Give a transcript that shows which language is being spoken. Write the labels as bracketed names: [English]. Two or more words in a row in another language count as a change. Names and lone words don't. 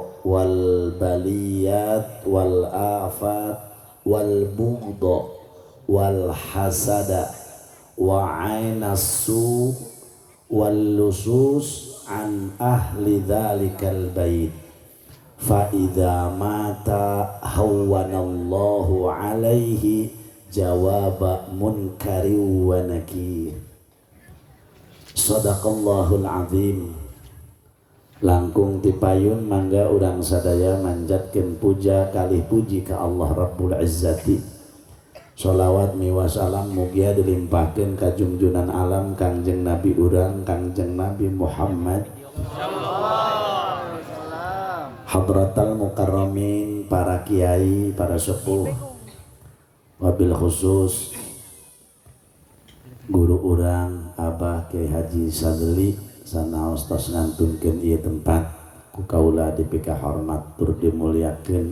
[Arabic] والبليات والآفات والبغضاء والحسد والعين واللصوص عن أهل ذلك البيت فإذا مات هون الله عليه جواب منكر ونكير. صدق الله العظيم. [Sundanese] Langkung tipayun mangga urang sadaya manjatkeun puja kalih puji ka Allah Rabbul Izzati. Sholawat miwa salam mugia dilimpahkeun ka junjunan alam Kangjeng Nabi urang Kangjeng Nabi Muhammad [Arabic] حضرة المكرمين, [Sundanese] para kiai, para sepuh, wabil khusus guru urang Abah Kyai Haji Sadli sanaos tos ngantunkeun ieu tempat ku kaula dipika hormat tur dimuliakeun.